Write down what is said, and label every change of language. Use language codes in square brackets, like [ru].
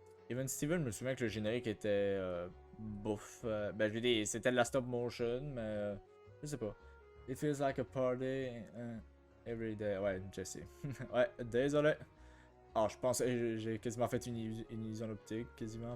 [fr] Even Steven, je me souviens que le générique était bouffe. Ben, je veux dire, c'était de la stop motion, mais je sais pas. [en] It feels like a party every day. [fr] Ouais, Jesse. Ouais, désolé. Ah, je pense que j'ai quasiment fait une illusion optique, quasiment.